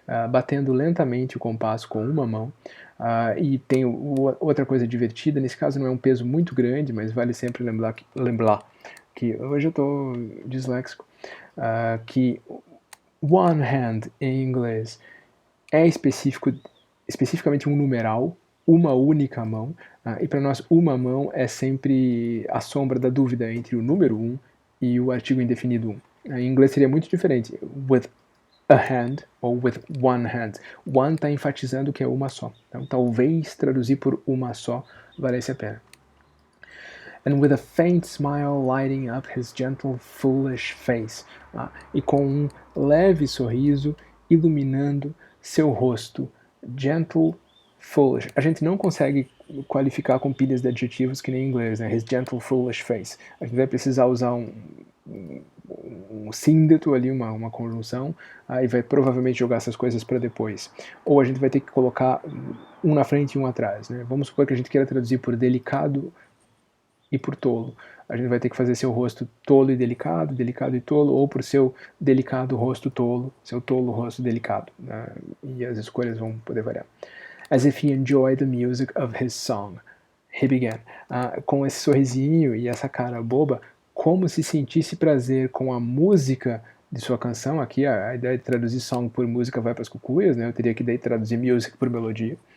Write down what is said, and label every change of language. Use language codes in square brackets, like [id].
[pt] Batendo lentamente o compasso com uma mão. E tem outra coisa divertida, nesse caso não é um peso muito grande, mas vale sempre lembrar que hoje eu estou disléxico, que one hand em inglês é especificamente um numeral, uma única mão, e para nós uma mão é sempre a sombra da dúvida entre o número um e o artigo indefinido um. Em inglês seria muito diferente, [en] with a hand [pt] ou [en] with one hand. [pt] One está enfatizando que é uma só. Então talvez traduzir por uma só valesse a pena. [en] And with a faint smile lighting up his gentle, foolish face. [pt] E com um leve sorriso iluminando seu rosto. [en] Gentle, foolish. [pt] A gente não consegue qualificar com pilhas de adjetivos que nem em inglês, né? [en] His gentle, foolish face. [pt] A gente vai precisar usar um síndeto ali, uma conjunção, e vai provavelmente jogar essas coisas para depois. Ou a gente vai ter que colocar um na frente e um atrás, né? Vamos supor que a gente queira traduzir por delicado e por tolo. A gente vai ter que fazer seu rosto tolo e delicado, delicado e tolo, ou por seu delicado rosto tolo, seu tolo rosto delicado. Né? E as escolhas vão poder variar. [en] As if he enjoyed the music of his song. He began. [pt] Com esse sorrisinho e essa cara boba, como se sentisse prazer com a música de sua canção. Aqui a ideia de traduzir song por música vai para as cucuias, né? Eu teria que daí traduzir music por melodia.